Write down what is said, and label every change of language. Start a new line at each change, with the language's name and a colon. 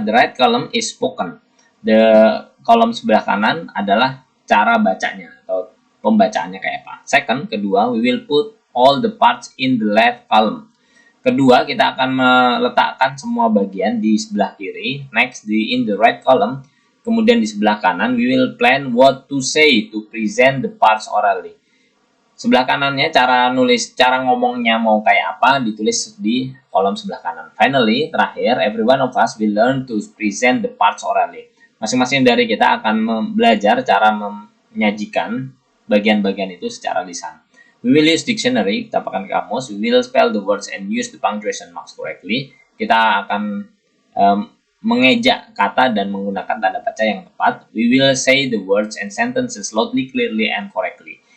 English: The right column is spoken.
Indonesian: The kolom sebelah kanan adalah cara bacanya atau pembacaannya kayak apa.
English: Second, kedua, we will put all the parts in the left column.
Indonesian: Kedua, kita akan meletakkan semua bagian di sebelah kiri.
English: Next, in the right column.
Indonesian: Kemudian di sebelah kanan,
English: we will plan what to say to present the parts orally.
Indonesian: Sebelah kanannya cara ngomongnya mau kayak apa ditulis di kolom sebelah kanan.
English: Finally, terakhir, every one of us will learn to present the parts orally.
Indonesian: Masing-masing dari kita akan belajar cara menyajikan bagian-bagian itu secara lisan.
English: We will use dictionary,
Indonesian: kita pakai kamus.
English: We will spell the words and use the punctuation marks correctly.
Indonesian: Kita akan mengejak kata dan menggunakan tanda baca yang tepat.
English: We will say the words and sentences loudly, clearly, and correctly.